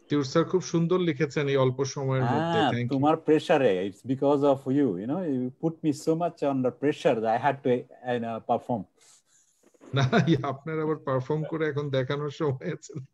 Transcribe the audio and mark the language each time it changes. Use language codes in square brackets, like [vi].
[bn] Sir খুব সুন্দর লিখেছেন এই অল্প সময়ের মধ্যে। [en] Thank you. [bn] তোমার প্রেসারে, [en] it's because of you, you know, you put me so much under pressure that I had to perform. [bn] না, আপনার আবার পারফর্ম করে এখন দেখানোর সময় আছে।